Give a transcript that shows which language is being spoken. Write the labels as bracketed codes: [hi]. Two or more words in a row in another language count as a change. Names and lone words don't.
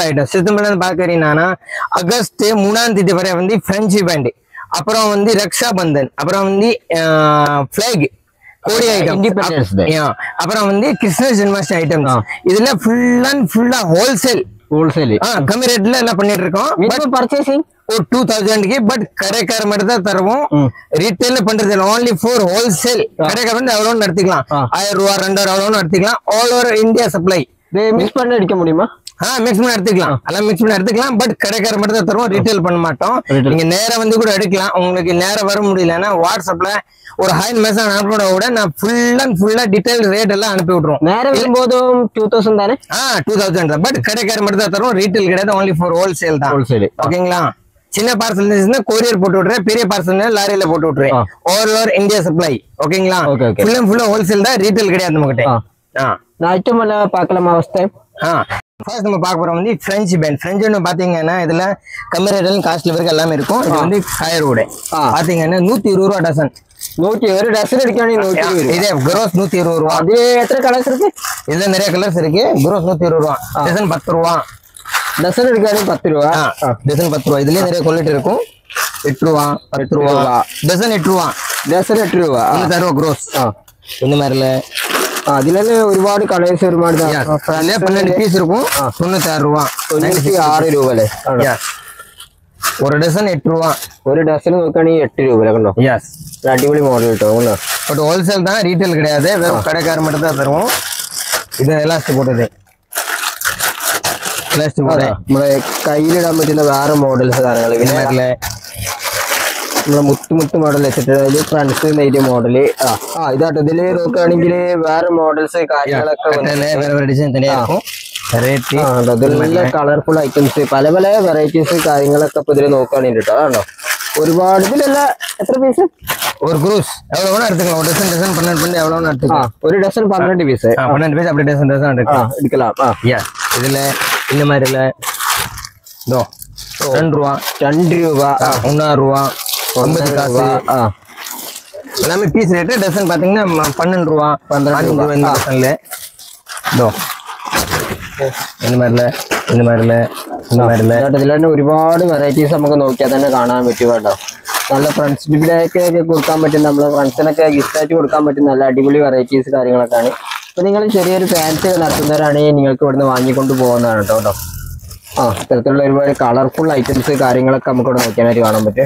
[ta] ஐட்டம் சிஸ்டபிள் பாக்குறீங்கன்னா ஆகஸ்ட் 3ஆம் தேதி வரை வந்து பிரெஞ்சு பேண்ட் அப்புறம் வந்து ரக்ஷா பந்தன் அப்புறம் வந்து பிளாக் கோடி ஐட்டம் இண்டிபெண்டன்ஸ் டே அப்புறம் வந்து கிருஷ்ண ஜென்மாஷ்டமி ஐட்டம்ஸ் இதுல ஃபுல்லா ஹோல்சேல் கம்மி ரேட்ல எல்லாம் பண்ணிட்டு இருக்கோம் [en] minimum purchasing [ta] ஒரு 2000 பட் கடைக்கார மட்டும் தான் தருவோம் ரீட்டைல் பண்றது இல்லை [en] only for wholesale [ta] கடைக்கார வந்து அவ்வளவு நடத்திக்கலாம் 1000 ரூபாய் 2000 அவ்வளவு நடத்திக்கலாம் [en] all over India supply [ta] மிக்ஸ் பண்ணி அடிக்க முடியுமா மிக்ஸ் பண்ணி எடுத்துக்கலாம் எல்லாம் மிக்ஸ் பண்ணி எடுத்துக்கலாம் பட் கடைக்கார மட்டும் தான் தருவோம் ரீட்டைல் பண்ண மாட்டோம் நீங்க நேரா வந்து கூட எடுக்கலாம் உங்களுக்கு நேரம் வர முடியலன்னா வாட்ஸ்அப்ல ஒரு [en] hi message [ta] அனுப்பிட கூட நான் ஃபுல்லா [en] detail rate [ta] எல்லாம் அனுப்பி விட்டுறோம் நேரம் வரும்போதும் 2000 தானே 2000 தான் பட் கடைக்கார மட்டும் தான் தருவோம் ரீட்டைல் கிடையாது [en] only for wholesale [ta] தான் ஓகேங்களா சின்ன பார்சல் இருந்துச்சுன்னா கொரியர் போட்டு விட்டுறேன் பெரிய பார்சல் லாரியில போட்டு விட்டுறேன் [en] all over India supply [ta] ஓகேங்களா ஃபுல்லா ஹோல்சேல் தான் ரீட்டைல் கிடையாது நம்ம கிட்ட நான் ஐட்டம் எல்லாம் பார்க்கலாமா அவஸ்தை ஃபர்ஸ்ட் நம்ம பார்க்க போறோம் வந்து பிரெஞ்சு பேண்ட் பிரெஞ்சுன்னு பாத்தீங்கன்னா இதுல கம்மி ரேட்ல காஸ்ட்ல வரைக்கும் எல்லாமே இருக்கும் இது வந்து ஃபயர்வுட் பாத்தீங்கன்னா 120 ரூபாய் டசன் ஒரு டசன் எடுக்கானே 120. இதே gross 120 ரூபா. அது எத்தனை கலர்ஸ் இருக்கு? இதுல நிறைய கலர்ஸ் இருக்கு. gross 120 ரூபா. டசன் 10 ரூபா. டசன் எடுக்கானே 10 ரூபா. டசன் 10 ரூபா. இதுலயே நிறைய குவாலிட்டி இருக்கும். 8 ரூபா, 10 ரூபா. டசன் 8 ரூபா. டசன் 8 ரூபா. 96 ரூபா gross. இந்த மாதிரில [ml] അതിലെ ഒരുപാട് കളേഴ്സ് ഒരുപാട് [ta] 12 പീസ് இருக்கும். 96 ரூபா. [ml] 96 രൂപ അല്ലേ? [ta] ஒரு டசன் 8 ரூபா. ஒரு டசன் [ml] നോക്കുകയാണെങ്കിൽ 8 രൂപ കണ്ടോ? യെസ്. അടിപൊളി മോഡൽ കേട്ടോ. [ta] பட் ஹோல்சேல் தான், ரீட்டைல் கிடையாது. வெறும் கடைக்காரர் மட்டும் தான் தருவோம். இது எலாஸ்டிக் போட்டது. எலாஸ்டிக் போட்டது. [ml] നമ്മുടെ കയ്യിലിടാൻ പറ്റുന്ന വേറെ മോഡൽസ് കാര്യങ്ങൾ [ta] இந்த மாதிரில [ml] നമ്മളെ മുത്ത് മോഡൽ വെച്ചിട്ട് അതില് ഫ്രണ്ട്സ് നെയ്റ്റ് മോഡല്. ഇതാട്ടോ ഇതില് നോക്കുകയാണെങ്കിൽ വേറെ മോഡൽസ് കാര്യങ്ങളൊക്കെ [ta] வேற டிசைன் தனியா இருக்கும். [ml] നല്ല [en] colorful items [ml] പല പല വെറൈറ്റീസ് കാര്യങ്ങളൊക്കെ ഇപ്പൊ ഇതില് നോക്കുകയാണെങ്കിൽ കേട്ടോ. ആണോ ഒരുപാട് ഇതിലല്ല. എത്ര പീസ്? [ta] ஒரு குரூஸ் எவ்வளவு வேணா எடுத்துக்கலாம். ஒரு டசன் 12 பண்ணி எவ்வளவு வேணா எடுத்துக்கலாம். ஒரு டசன் 12 பீஸ். 12 பீஸ் அப்படி டசன் எடுக்கலாம். இதுல இந்த மாதிரில இதோ 2 ரூபா, 2 ரூபா, 1 ரூபா, 50 காசு. எல்லாமே பீஸ் ரேட்டு. டசன் பாத்தீங்கன்னா 12 ரூபா, 12 ரூபா இந்த டசன்ல. இதோ இந்த மாதிரில [ml] ഇതിൽ തന്നെ ഒരുപാട് വെറൈറ്റീസ് നമുക്ക് നോക്കിയാൽ തന്നെ കാണാൻ പറ്റും കേട്ടോ. നല്ല ഫ്രണ്ട്സ് ഗിഫ്റ്റൊക്കെ കൊടുക്കാൻ പറ്റും, നമ്മളെ ഫ്രണ്ട്സിനൊക്കെ ഗിഫ്റ്റ് ആയിട്ട് കൊടുക്കാൻ പറ്റും നല്ല അടിപൊളി വെറൈറ്റീസ് കാര്യങ്ങളൊക്കെയാണ്. അപ്പൊ നിങ്ങൾ ചെറിയൊരു ഫാൻസി നടത്തുന്നവരാണെങ്കിൽ നിങ്ങൾക്ക് ഇവിടുന്ന് വാങ്ങിക്കൊണ്ട് പോകുന്നതാണ് കേട്ടോ. ഇത്തരത്തിലുള്ള ഒരുപാട് [en] colorful items [ml] കാര്യങ്ങളൊക്കെ നമുക്ക് ഇവിടെ നോക്കിയാനായിട്ട് കാണാൻ പറ്റും.